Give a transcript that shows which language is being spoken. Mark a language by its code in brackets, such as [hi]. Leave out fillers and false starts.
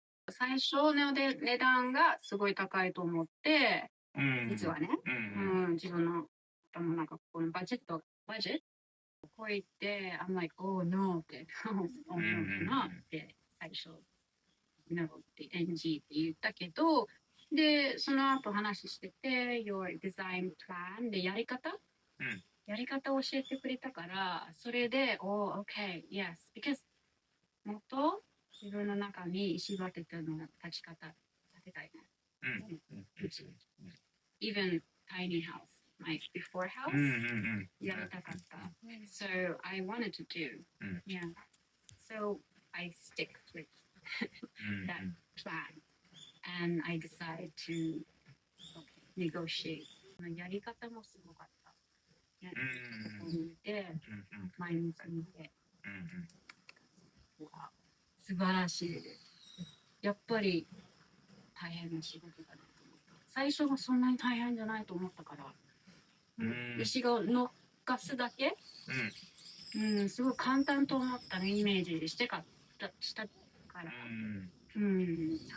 [ja] 最初の値段がすごい高いと思って、実はね、自分の頭の中、このバジェットこう言って、 [en] I'm like, oh no [ja] って思うかなって最初、 [en] no [ja] って NG って言ったけど、で、その後話してて、 [en] your design plan [ja] でやり方を教えてくれたから、それで、 [en] oh, okay, yes, because [ja] もっと自分の中に石場建の立ち方立てたいね。 [en] Even tiny house, like before house, [ja] やりたかった。 [en] So I wanted to do, yeah. So I stick with that plan and I decided to negotiate. [ja] やり方もすごかった。やり方を見て、毎日見て。素晴らしいです。やっぱり大変な仕事だなと思った。最初はそんなに大変じゃないと思ったから、石が乗っかすだけ、すごい簡単と思ったのイメージしたから、高かったと思う。